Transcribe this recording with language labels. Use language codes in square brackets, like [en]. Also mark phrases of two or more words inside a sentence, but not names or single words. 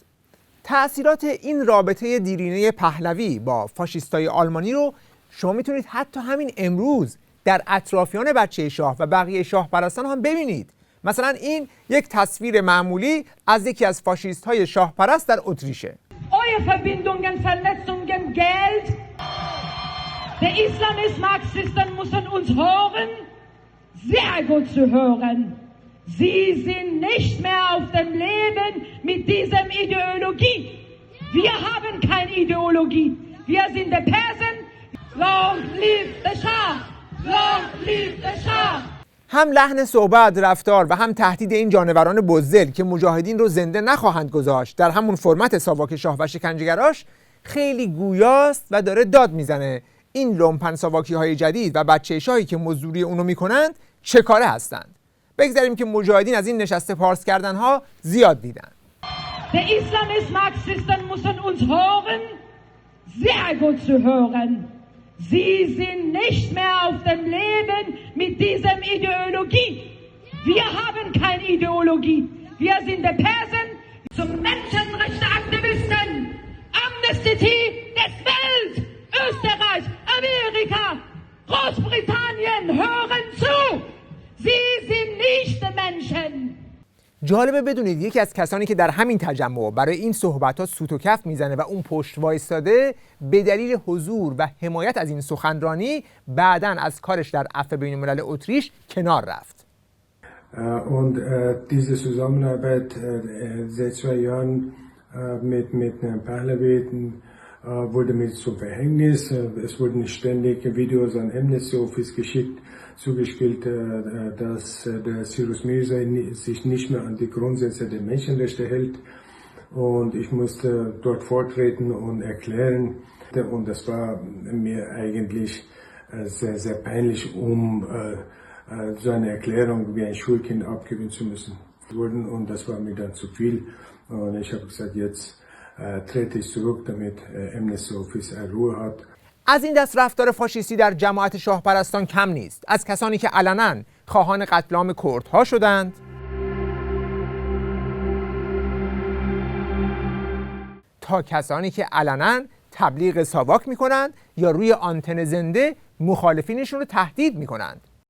[fa] تأثیرات این رابطه دیرینه پهلوی با فاشیستای آلمانی رو شما میتونید حتی همین امروز در اطرافیان بچه شاه و بقیه شاه پرستان هم ببینید. مثلا این یک تصویر معمولی از یکی از فاشیست های شاه پرست در اتریشه. [de] Eure Verbindungen, Verletzungen, Geld. Der Islamist-Marxisten müssen uns hören, sehr gut zu hören. Sie sind nicht mehr auf dem Leben mit dieser Ideologie. Wir haben keine Ideologie. Wir sind die Persen. [en] Long live the Shah! Long live the Shah! [fa] هم لحن صحبت، رفتار و هم تهدید این جانوران بزدل که مجاهدین رو زنده نخواهند گذاشت در همون فرمت ساواک شاه و شکنجهگراش خیلی گویاست و داره داد میزنه این لومپن ساواکی های جدید و بچه شاهی که مزدوری اونو میکنند چه کاره هستند. بگذاریم که مجاهدین از این نشسته پارس کردن ها زیاد دیدن. [de] Der Islamist-Marxisten müssen uns hören, sehr gut zu hören. Sie sind nicht mehr auf dem Leben mit dieser Ideologie. Wir haben keine Ideologie. Wir sind die Persen zum Menschenrechtsaktivisten. Amnesty des Welt, Österreich, Amerika, Großbritannien hören zu. Sie sind nicht Menschen. [fa] جالبه بدونید یکی از کسانی که در همین تجمع برای این صحبت‌ها سوت و کف میزنه و اون پشت وایستاده به دلیل حضور و حمایت از این سخنرانی بعداً از کارش در عفو بین‌الملل اتریش کنار رفت. [de] Und diese Zusammenarbeit seit 2 Jahren mit Pahlavi wurde mir zum Verhängnis. Es wurden ständig Videos an Amnesty Office geschickt, zugespielt, dass der Cyrus Mirza sich nicht mehr an die Grundsätze der Menschenrechte hält. Und ich musste dort vortreten und erklären. Und das war mir eigentlich sehr, sehr peinlich, so eine Erklärung wie ein Schulkind abgeben zu müssen. Und das war mir dann zu viel. Und ich habe gesagt, jetzt trete ich zurück, damit Amnesty Office Ruhe hat. [fa] از این دست رفتار فاشیستی در جماعت شاه پرستان کم نیست. از کسانی که علنا خواهان قتل عام کردها شدند تا کسانی که علنا تبلیغ ساواک میکنند یا روی آنتن زنده مخالفینشون رو تهدید میکنند.